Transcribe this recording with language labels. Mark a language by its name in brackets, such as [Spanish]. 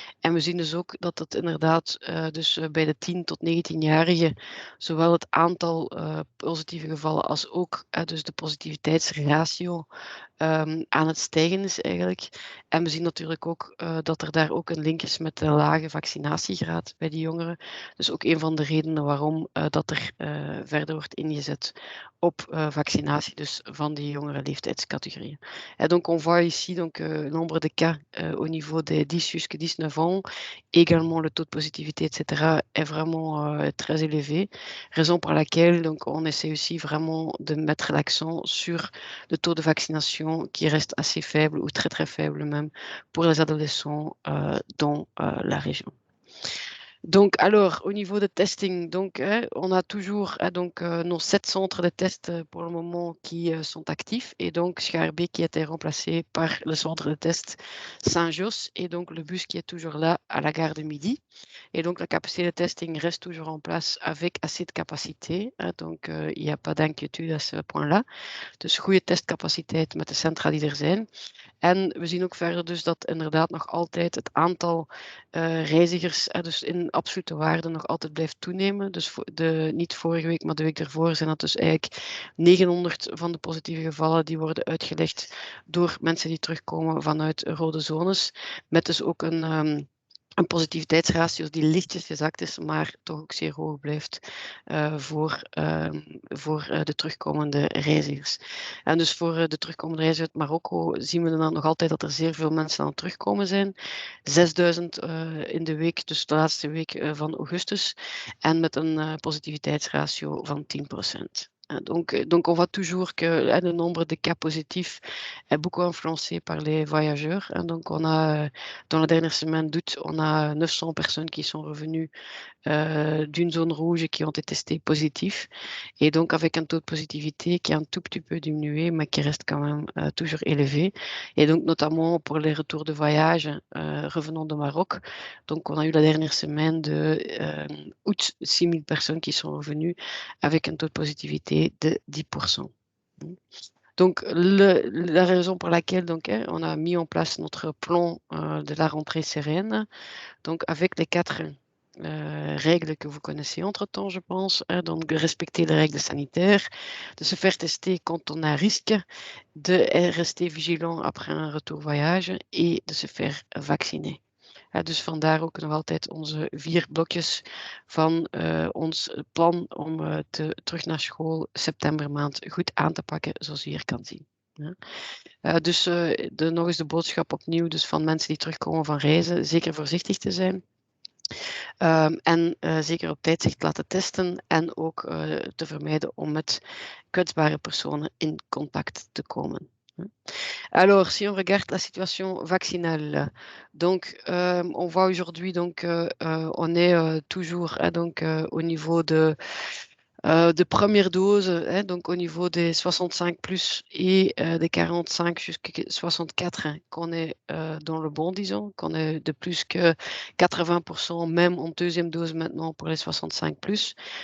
[Dutch] En we zien dus ook dat het inderdaad dus bij de 10 tot 19-jarigen zowel het aantal positieve gevallen als ook dus de positiviteitsratio aan het stijgen is eigenlijk. En we zien natuurlijk ook dat er daar ook een link is met de lage vaccinatiegraad bij die jongeren. Dus ook een van de redenen waarom dat er verder wordt ingezet op vaccinatie dus van die jongere leeftijdscategorieën. [French] Et donc on voit ici donc le nombre de cas au niveau des 10 jusqu'à 19 ans, également le taux de positivité, etc. est vraiment très élevé, raison pour laquelle donc on essaie aussi vraiment de mettre l'accent sur le taux de vaccination qui reste assez faible ou très très faible même pour les adolescents dans la région. Donc, alors, au niveau de testing, donc, on a toujours donc, nos 7 centres de test pour le moment qui sont actifs et donc Schaerbeek qui a été remplacé par le centre de test Saint-Josse et donc le bus qui est toujours là à la gare de Midi. Et donc la capacité de testing reste toujours en place avec assez de capacité. Donc, il n'y a pas d'inquiétude à ce point-là. [Dutch] Dus goede testcapaciteit met de centra die er zijn. En we zien ook verder dus dat inderdaad nog altijd het aantal reizigers, dus in absolute waarde nog altijd blijft toenemen. Dus niet vorige week, maar de week ervoor zijn dat dus eigenlijk 900 van de positieve gevallen die worden uitgelegd door mensen die terugkomen vanuit rode zones. Met dus ook een positiviteitsratio die lichtjes gezakt is, maar toch ook zeer hoog blijft voor de terugkomende reizigers. En dus voor de terugkomende reizigers uit Marokko zien we dan nog altijd dat er zeer veel mensen aan het terugkomen zijn. 6000 in de week, dus de laatste week van augustus. En met een positiviteitsratio van 10%. [French] Hein, donc on voit toujours que le nombre de cas positifs est beaucoup influencé par les voyageurs. Hein. Donc on a, dans la dernière semaine d'août, on a 900 personnes qui sont revenues d'une zone rouge et qui ont été testés positifs. Et donc, avec un taux de positivité qui est un tout petit peu diminué, mais qui reste quand même toujours élevé. Et donc, notamment pour les retours de voyage revenant de Maroc. Donc, on a eu la dernière semaine de août 6000 personnes qui sont revenues avec un taux de positivité de 10%. Donc, la raison pour laquelle donc, hein, on a mis en place notre plan de la rentrée sereine, donc avec les 4 règles que vous connaissez entre-temps, je pense. Hein, donc, de respecter les règles sanitaires, de se faire tester quand on a un risque, de rester vigilant après een retour voyage et de se faire vacciner. [Dutch] Dus vandaar ook nog altijd onze 4 blokjes van ons plan om terug naar school septembermaand goed aan te pakken, zoals u hier kan zien. Ja. Dus nog eens de boodschap opnieuw dus van mensen die terugkomen van reizen, zeker voorzichtig te zijn. En zeker op tijd zich te laten testen en ook te vermijden om met kwetsbare personen in contact te komen. [French] Alors, si on regarde la situation vaccinale, donc on voit aujourd'hui donc on est toujours donc au niveau de première dose, hein, donc au niveau des 65 plus et des 45 jusqu'à 64, hein, qu'on est dans le bon, disons, qu'on est de plus que 80%, même en deuxième dose maintenant pour les 65 plus.